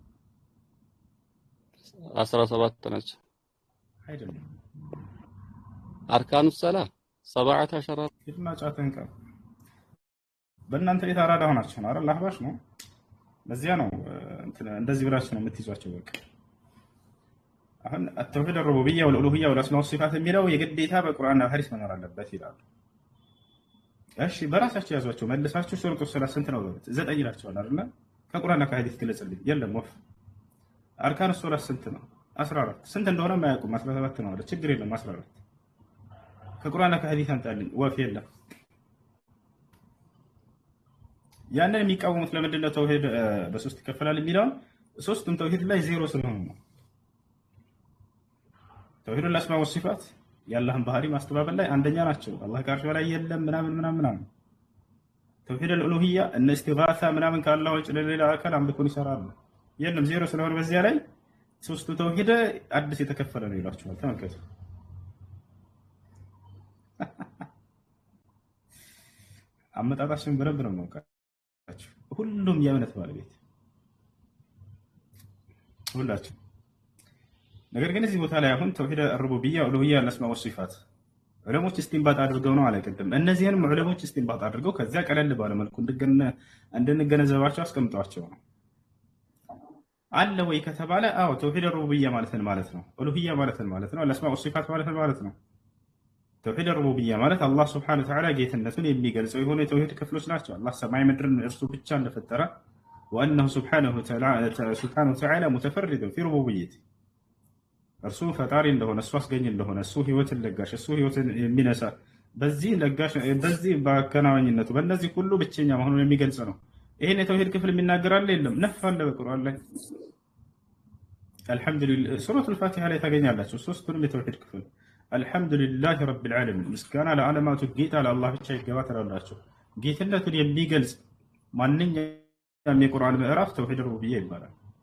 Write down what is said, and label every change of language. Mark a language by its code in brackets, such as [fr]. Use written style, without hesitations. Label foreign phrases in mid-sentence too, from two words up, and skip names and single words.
[am] 17 ናቸው። አይደለም [ar] أركان الصلاة [am] 17 ሂድና ጫትን ቀር በእናንተ ቤት አራዳ ሆናችሁ ነው አይደል? አህባሽ ነው። ለዚያ ነው እንደዚህ ብላችሁ ነው የምትይዟቸው። በቃ አሁን [ar] التوحيد الربوبية والألوهية والأسماء والصفات [am] የሚለው የግዴታ በቁርአንና በሐዲስ መኖር አለበት ይላሉ። እሺ በራሳችሁ ያዟቸው መልሳችሁ [ar] شروط الصلاة [am] ስንት ነው በሉት። 9 ይላችኋል አይደል? ከቁርአንና ከሐዲስ ግለጽልኝ። የለም ወፍ። [ar] أركان الصلاة [am] ስንት ነው? 14 ስንት እንደሆነ ማያውቁም 17 ነው አይደል? ችግር የለም 14 ከቁርአንና ከሐዲስ አምጣልኝ። ወፍ የለም። ያንን የሚቃወሙት ለምንድን ነው ተውሂድ በሶስት ይከፈላል የሚለውን? ሶስቱም ተውሂድ ላይ ዜሮ ስለሆኑ ነው። ተውሂድ [ar] الاسماء والصفات [am] የአላህን ባህሪ ማስተባበል ላይ አንደኛ ናቸው። አላህ ከአርሽ በላይ የለም ምናምን ምናምን ምናምን። ተውሂድ الالوهية እነ እስቲጋሳ ምናምን ከአላህ ውጭ ለሌላ አካል አምልኮን ይሰራሉ። የለም ዜሮ ስለሆነ በዚያ ላይ ሶስቱ ተውሂድ አዲስ የተከፈለ ነው ይሏቸዋል። ተመልከቱ። አመጣጣችን በረብ ነው ነው ሁሉም የእምነት ባለቤት ሁላችሁ። ነገር ግን እዚህ ቦታ ላይ አሁን ተውሂድ [ar] الربوبية والألوهية والأسماء والصفات [am] ዑለሞች እስቲንባጥ አድርገው ነው አለቀድም። እነዚህንም ዑለሞች እስቲንባጥ አድርገው ከዚያ ቀለል ባለ መልኩ እንድንገነዘባቸው አስቀምጧቸው ነው። አለ ወይ ከተባለ አዎ ተውሂድ الربوبية ማለት ነው። ኡሉሂያ ማለት ነው። [ar] الأسماء والصفات [am] ማለት ነው። ተውሂድ الربوبية ማለት [ar] الله سبحانه وتعالى [am] ጌትነቱን የሚገልጸው የሆነ የተውሂድ ክፍሎች ናቸው። አላህ ሰማይ ምድርን እርሱ ብቻ እንደፈጠረ [ar] وأنه سبحانه وتعالى متفرد في ربوبيته [am] እርሱ ፈጣሪ እንደሆነ እሱ አስገኝ እንደሆነ እሱ ህይወትን ለጋሽ እሱ ህይወትን የሚነሳ በዚህ ለጋሽ በዚህ በአከናዋኝነቱ በእነዚህ ሁሉ ብቸኛ መሆኑን የሚገልጽ ነው። ይሄን የተውሂድ ክፍል የሚናገር አለ የለም? ነፍ አለ በቁርአን ላይ አልሐምዱሊላህ ሱረቱል ፋቲሃ ላይ ታገኛላችሁ። ሶስቱንም የተውሂድ ክፍል [ar] الحمد لله رب العالمين [am] ምስጋና ለዓለማቱ ጌታ ለአላህ ብቻ ይገባ ትላላችሁ። ጌትነቱን የሚገልጽ ማንኛውም የቁርአን ምዕራፍ [ar] توحيد ربوبية [am] ይባላል።